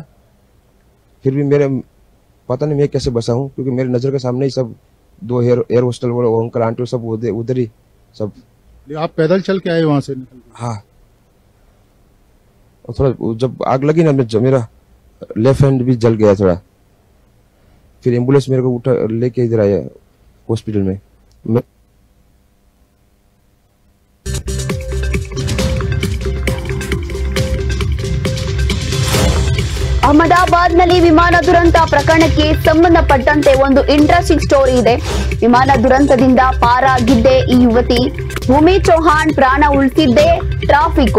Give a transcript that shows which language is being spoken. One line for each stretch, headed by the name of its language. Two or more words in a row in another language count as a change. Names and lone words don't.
Hindi: फिर भी मेरे पता नहीं मैं कैसे बचा हूँ, क्योंकि मेरे नजर के सामने ही सब 2
English: air hostel
Hindi: वाले
English: uncle aunty
Hindi: सब उधर ही सब. आप पैदल चल के आए वहां से निकल? हाँ. और थोड़ा जब आग लगी ना, मेरा
English: left hand
Hindi: भी जल गया थोड़ा. फिर एम्बुलेंस मेरे को उठा लेके इधर आया हॉस्पिटल में.
Kannada: ಅಹಮದಾಬಾದ್ ನಲ್ಲಿ ವಿಮಾನ ದುರಂತ ಪ್ರಕರಣಕ್ಕೆ ಸಂಬಂಧಪಟ್ಟಂತೆ ಒಂದು
English: interesting story
Kannada: ಇದೆ. ವಿಮಾನ ದುರಂತದಿಂದ ಪಾರಾಗಿದ್ದೆ ಈ ಯುವತಿ ಭೂಮಿ ಚೌಹಾಣ್ ಪ್ರಾಣ ಉಳಿಸಿದ್ದೆ ಟ್ರಾಫಿಕ್.